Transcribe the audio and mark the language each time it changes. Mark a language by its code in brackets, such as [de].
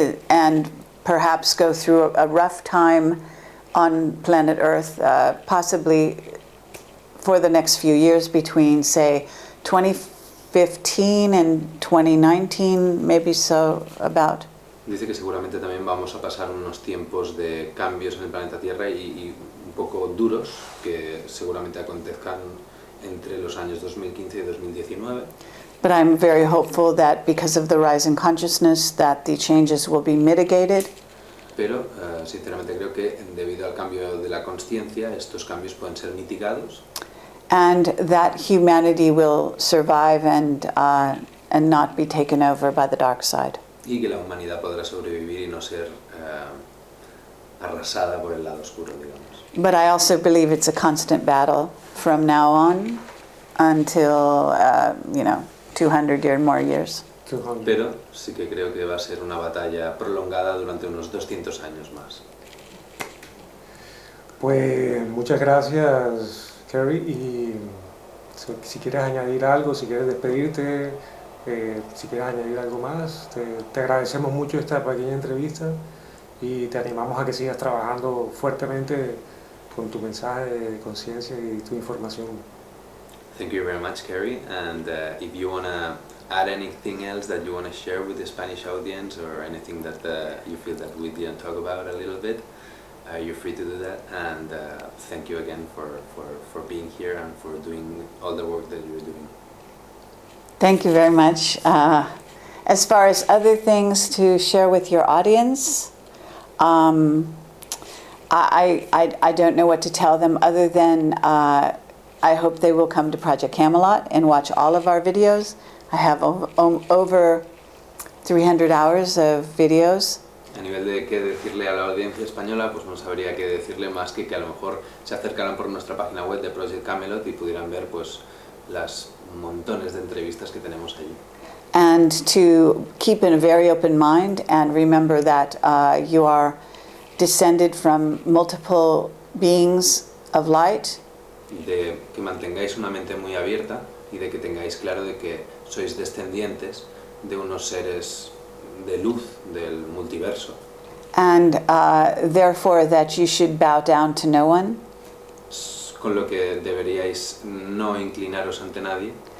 [en] and perhaps go through a rough time on planet Earth, possibly for the next few years between, say, 2015 and 2019, maybe so about. [es] Dice que seguramente también vamos a pasar unos tiempos de cambios en el planeta Tierra y un poco duros que seguramente acontezcan entre los años 2015 y 2019. [en] But I'm very hopeful that because of the rise in consciousness that the changes will be mitigated. [es] Pero sinceramente creo que debido al cambio de la consciencia estos cambios pueden ser mitigados. [en] And that humanity will survive and not be taken over by the dark side. [es] Y que la humanidad podrá sobrevivir y no ser arrasada por el lado oscuro, digamos. [en] But I also believe it's a constant battle from now on until, 200 or more years. [es] Pero sí que creo que va a ser una batalla prolongada durante unos 200 años más. Pues muchas gracias, Kerry, y si quieres añadir algo, si quieres despedirte, si quieres añadir algo más, te agradecemos mucho esta pequeña entrevista y te animamos a que sigas trabajando fuertemente con tu mensaje de conciencia y tu información. [en] Thank you very much, Kerry, and if you want to add anything else that you want to share with the Spanish audience or anything that you feel that we didn't talk about a little bit, you're free to do that, and thank you again for being here and for doing all the work that you're doing. Thank you very much. As far as other things to share with your audience, I don't know what to tell them other than I hope they will come to Project Camelot and watch all of our videos. I have over 300 hours of videos. [es] A nivel de qué decirle a la audiencia española, pues no sabría qué decirle más que a lo mejor se acercaran por nuestra página web de Project Camelot y pudieran ver pues las montones de entrevistas que tenemos allí. [en] And to keep in a very open mind and remember that you are descended from multiple beings of light. [es] De que mantengáis una mente muy abierta y de que tengáis claro de que sois descendientes de unos seres de luz del multiverso. [en] And therefore that you should bow down to no one. [es] Con lo que deberíais no inclinaros ante nadie.